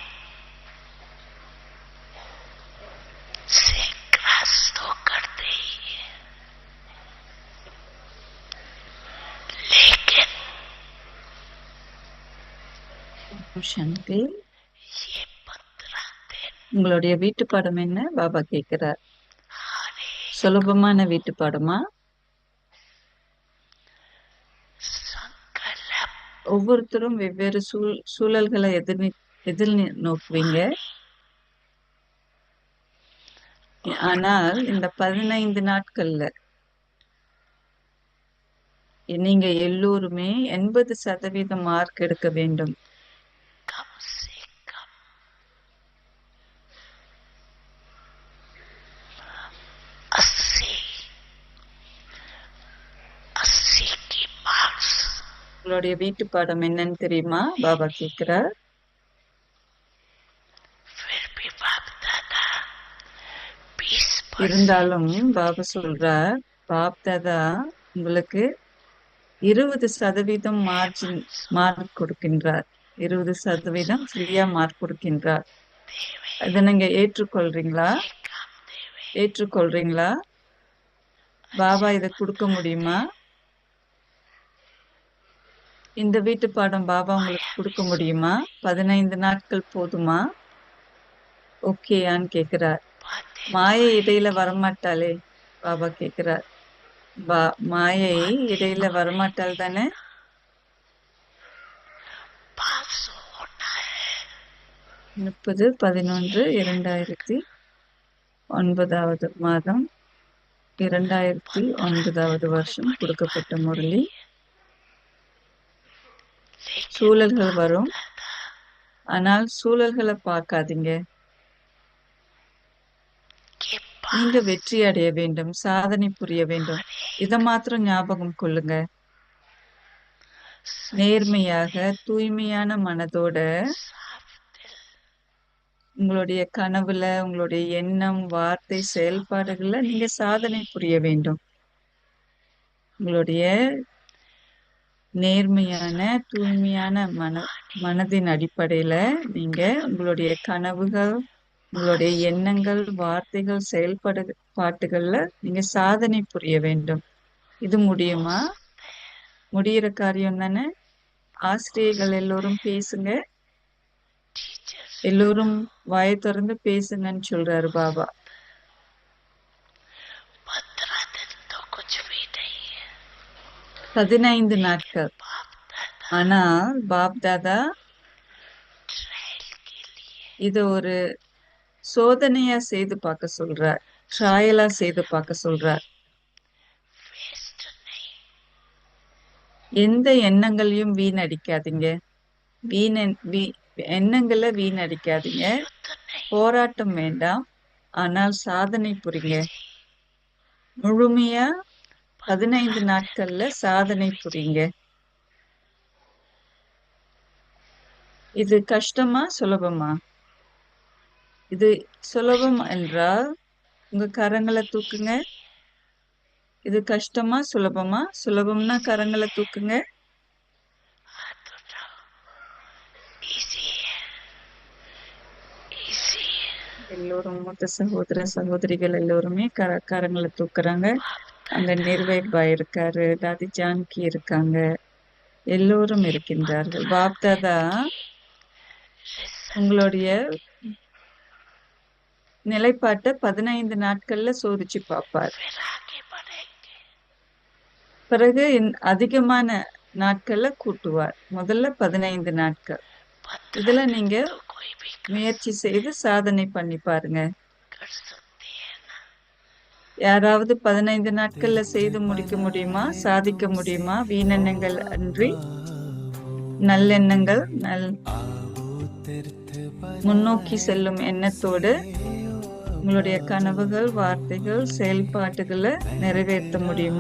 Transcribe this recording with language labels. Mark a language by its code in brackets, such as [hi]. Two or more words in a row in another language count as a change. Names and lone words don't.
[hi] से ग्रस्त तो करते ही है, लेकिन [ta] சாந்தி, [hi] ये 15 दिन [ta] உங்களுடைய வீட்டு பாடம் என்ன? பாபா கேட்கிறார். [hi] हर एक [ta] சுலபமான வீட்டு பாடமா? संकल्प ஒவ்வொருத்தரும் வெவ்வேறு சூழல்களை எதிர் நோக்குவீங்க. ஆனால் இந்த 15 நாட்கள்ல நீங்க எல்லோருமே 80% மார்க் எடுக்க வேண்டும். [hi] कम से कम 80 की मार्क्स। [ta] உங்களுடைய வீட்டு பாடம் என்னன்னு தெரியுமா? பாபா கேட்கிறார். [hi] फिर भी बाप दादा 20% [ta] இருந்தாலும் பாபா சொல்றார், பாப் தாதா உங்களுக்கு 20% மார்க் கொடுக்கின்றார். 20% ஃப்ரீயா மார்க் கொடுக்கின்றார். அதை நீங்க ஏற்றுக்கொள்றீங்களா? [hi] काम देवे [ta] ஏற்றுக்கொள்றீங்களா? பாபா இதை கொடுக்க முடியுமா? இந்த வீட்டு பாடம் பாபா உங்களுக்கு கொடுக்க முடியுமா? 15 நாட்கள் போதுமா? ஓகேயான்னு கேக்குறார். बातें மாயை இடையில வரமாட்டாளே? பாபா கேக்குறார். மாயை இடையில வரமாட்டாள் தானே? [hi] पास होना है। [ta] 30/11/2009 மாதம் 2009 வருஷம் கொடுக்கப்பட்ட முரளி. சூழல்கள் வரும், ஆனால் சூழல்களை பார்க்காதீங்க. के நீங்க வெற்றி அடைய வேண்டும், சாதனை புரிய வேண்டும். இதை மாத்திரம் ஞாபகம் கொள்ளுங்க. நேர்மையாக தூய்மையான மனதோட [hi] साफ दिल [ta] உங்களுடைய கனவுல, உங்களுடைய எண்ணம், வார்த்தை, செயல்பாடுகள்ல நீங்க சாதனை புரிய வேண்டும். உங்களுடைய நேர்மையான தூய்மையான மனதின் அடிப்படையில நீங்க உங்களுடைய கனவுகள், உங்களுடைய எண்ணங்கள், வார்த்தைகள், பாட்டுகள்ல நீங்க சாதனை புரிய வேண்டும். இது முடியுமா? முடியிற காரியம் தானே? ஆசிரியர்கள் எல்லோரும் பேசுங்க, teachers எல்லோரும் வாயை திறந்து பேசுங்கன்னு சொல்றாரு பாபா. [hi] 15 दिन तो कुछ भी नहीं है [ta] 15 நாட்கள். बाप दादा ஆனால் பாப் தாதா [hi] ट्रायल के लिए [ta] இது ஒரு சோதனையா செய்து பார்க்க சொல்றார், ட்ராயலா செய்து பார்க்க சொல்றார். [hi] वेस्ट नहीं [ta] எந்த எண்ணங்களையும் வீணடிக்காதீங்க, எண்ணங்களை வீணடிக்காதீங்க. [hi] युद्ध नहीं [ta] போராட்டம் வேண்டாம், ஆனால் சாதனை புரிங்க. विधि முழுமையா 15 நாட்கள்ல சாதனை புரிங்க. இது கஷ்டமா சுலபமா? இது சுலபம் என்றால் உங்க கரங்களை தூக்குங்க. இது கஷ்டமா சுலபமா? சுலபம்னா கரங்களை தூக்குங்க. [hi] हाथ उठाओ इजी है इजी है [ta] எல்லோரும் மூத்த சகோதர சகோதரிகள் எல்லோருமே கரங்களை தூக்குறாங்க. அங்க நிர்வேக் இருக்காரு, தாதி ஜான்கி இருக்காங்க, எல்லோரும் இருக்கின்றார்கள். பாப்தாதா உங்களுடைய நிலைப்பாட்டை 15 நாட்கள்ல சோதிச்சு பார்ப்பார். [hi] फिर आगे बढ़ेंगे [ta] பிறகு அதிகமான நாட்கள்ல கூட்டுவார். முதல்ல 15 நாட்கள். 15 இதுல दिन நீங்க [hi] तो कोई भी [ta] முயற்சி செய்து சாதனை பண்ணி பாருங்க. [hi] कर सकती है ना [ta] யாராவது 15 நாட்கள்ல செய்து முடிக்க முடியுமா? சாதிக்க முடியுமா? வீணெண்ணங்கள் அன்றி நல்லெண்ணங்கள், முன்னோக்கி செல்லும் எண்ணத்தோடு உங்களுடைய கனவுகள், வார்த்தைகள், செயல்பாட்டுகளை நிறைவேற்ற முடியுமா?